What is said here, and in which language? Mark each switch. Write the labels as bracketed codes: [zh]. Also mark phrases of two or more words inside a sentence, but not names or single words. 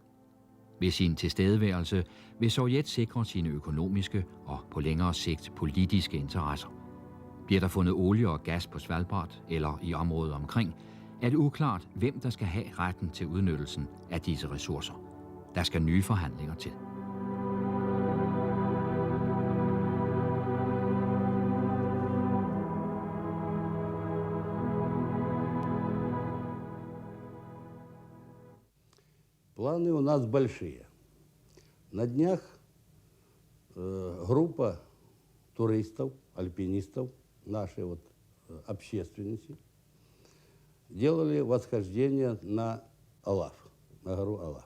[da] Ved sin tilstedeværelse vil Sovjet sikre sine økonomiske og på længere sigt politiske interesser. Bliver der fundet olie og gas på Svalbard eller i området omkring, er det uklart, hvem der skal have retten til udnyttelsen af disse ressourcer. Der skal nye forhandlinger til. [ru] Планы у нас большие. На днях группа туристов, альпинистов, нашей вот общественности, делали восхождение на Алаф, на гору Алаф.